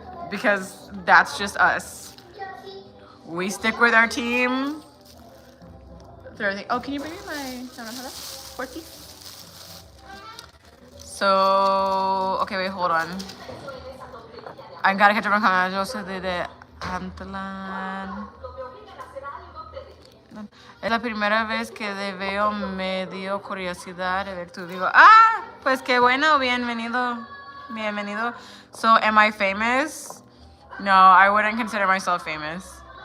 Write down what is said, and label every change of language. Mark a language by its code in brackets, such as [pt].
[en] Because that's just us. We stick with our team. Oh, can you bring me my porky? So, okay, wait, hold on. I gotta catch up on comments. [es] Yo soy de Antlan. Es la primera vez que te veo, me dio curiosidad de ver tu video. Ah, pues qué bueno, bienvenido. [en] So, am I famous? No, I wouldn't consider myself famous.